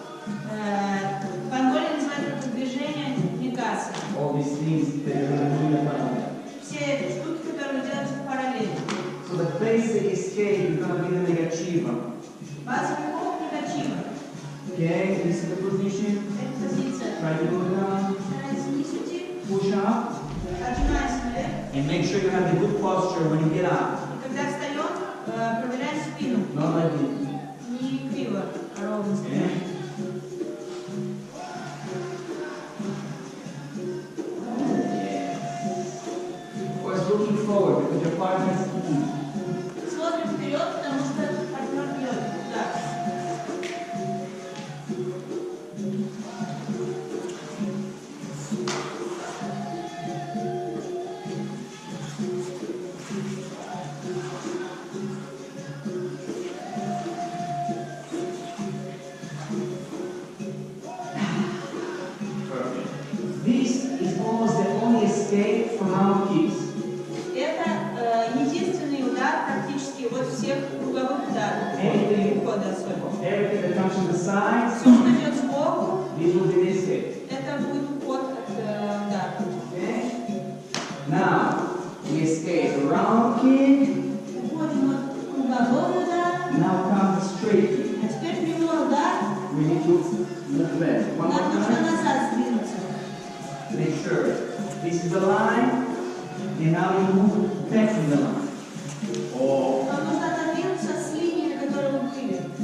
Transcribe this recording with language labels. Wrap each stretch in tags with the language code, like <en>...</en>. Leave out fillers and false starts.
<ru>В Анголе называют это движение негаса.</ru> <en>All these things that you're going to do in the parallel.</en> <ru>Все эти штуки, которые вы делаете в параллели.</ru> <en>So the basic escape is going to be the negativa.</en> <ru>Базовый ход негатива.</ru> <en>Okay, this is the position.</en> <ru>Это позиция.</ru> <en>Try to go down.</en> <ru>Старайтесь вниз идти.</ru> <en>Push up.</en> <ru>Отжимаясь наверх.</ru> <en>And make sure you have the good posture when you get up.</en> <ru>И когда встаем, проверяем спину.</ru> <en>Not like this.</en> <ru>Не криво, а ровно.</ru> <en>Okay. Of course, looking forward because your partner is key.</en> <ru>Смотрим вперед, потому что партнер бьет. Да.</ru> <en>This is almost the only escape from our kicks.</en> <ru>Это единственный удар практически вот всех круговых ударов. Ухода особенно.</ru> <en>Everything that comes from the sides,</en> <ru>Все, что идет сбоку,</ru> <en>this will be the escape.</en> <ru>это будет уход от удара.</ru> <en>Okay? Now, we escape round kick.</en> <ru>Уходим от кругового удара.</ru> <en>Now comes the straight kick.</en> <ru>А теперь прямой удар.</ru> <en>We need to move back. One</en> <ru>Нам</ru> <en>more</en> <ru>нужно</ru> <en>time.</en> <ru>назад сдвинуться.</ru> <en>Make sure this is the line, and now we move back from the line. Oh.</en> <ru>Нам нужно отодвинуться с линии, на которой мы были.</ru>